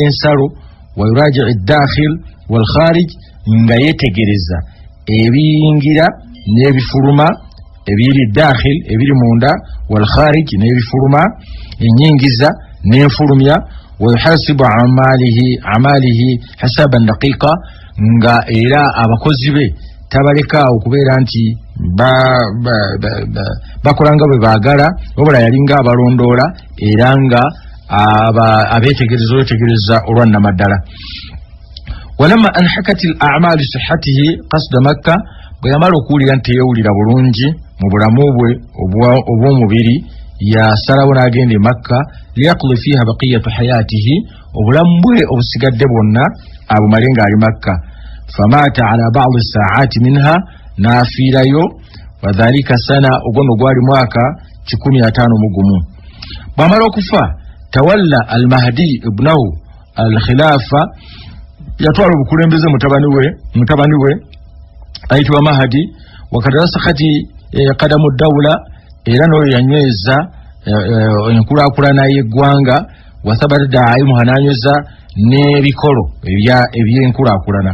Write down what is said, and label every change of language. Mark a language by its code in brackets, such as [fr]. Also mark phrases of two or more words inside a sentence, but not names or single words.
[lg] ensalo [ar] ويراجع الداخل والخارج [lg] nga yetegereza ebiyingira n'ebifuluma ebiri dakhil ebiri munda [ar] والخارج [lg] n'ebifuluma enyingiza n'enfulumya [ar] ويحاسب عماله حسابا دقيقا [lg] nga era abakozi be tabaleka okubeera nti bakola nga bwe baagala wabula yalinga abalondoola era nga abetegereza olwannamaddala. [ar] ولما أنهكت الأعمال صحته قصد مكة, [lg] bwe yamala okuwulira nti yeewulira bulungi mu bulamu bwe obw'omubiri yasalawo n'agenda e Makka [ar] ليقضي فيها بقية حياته, [lg] obulamu bwe obusigadde bwonna abumale ng'ali Makka. [ar] فمات على بعد ساعات منها، n'afiirayo وذلك سنة, [lg] ogono gwali mwaka 151. Bw'amala okufa [ar] تولى المهدي ابنه الخلافة, [lg] yatwala obukulembeze mutabani we ayitibwa Mahdi. Wakati [ar] رسخت قدم الدولة, [lg] era n'oyo yanyweza enkulaakulana y'eggwanga. [ar] وثبتت دعائمها, [lg] n'anyweza n'ebikolo eby'enkulaakulana.